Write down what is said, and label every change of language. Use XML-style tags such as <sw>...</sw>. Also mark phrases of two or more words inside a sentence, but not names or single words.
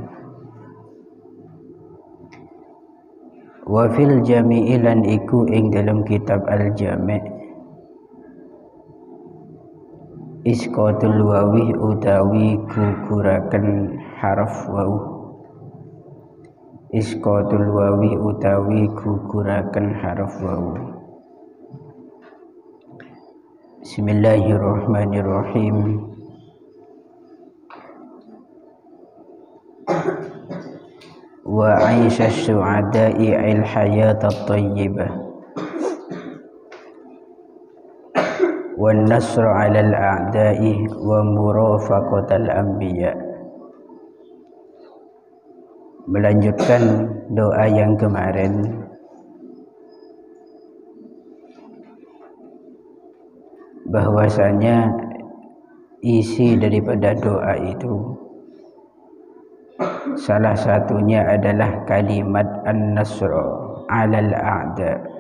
<ar>وفي الجامع</ar> <jv>lan iku ing dalam kitab al-jami'</jv> <ar>إسقاط الواو</ar> <jv>utawi guguraken harf waw</jv> <ar>إسقاط الواو</ar> <jv>utawi guguraken harf waw.</jv> <ar>Bismillahirrahmanirrahim. وعيش السعداء الحياة الطيبة والنصر على الأعداء ومرافقة الأنبياء.</ar> <id>Melanjutkan doa yang kemarin, bahwasanya isi daripada doa itu salah satunya adalah kalimat</id> <ar>النصر على الأعداء.</ar>